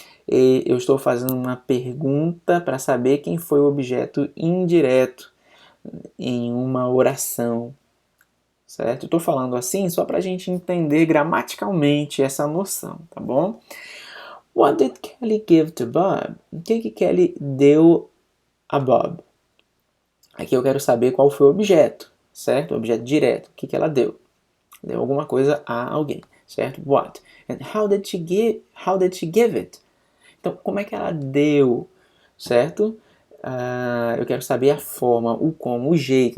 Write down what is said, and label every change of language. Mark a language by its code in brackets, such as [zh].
[pt] E eu estou fazendo uma pergunta para saber quem foi o objeto indireto em uma oração, certo? Estou falando assim só para a gente entender gramaticalmente essa noção, tá bom? [en] What did Kelly give to Bob? [pt] O que Kelly deu a Bob? Aqui eu quero saber qual foi o objeto, certo? O objeto direto. O que ela deu? Deu alguma coisa a alguém, certo? [en] What? And how did she give it? [pt] Então, como é que ela deu, certo? Eu quero saber a forma, o como, o jeito.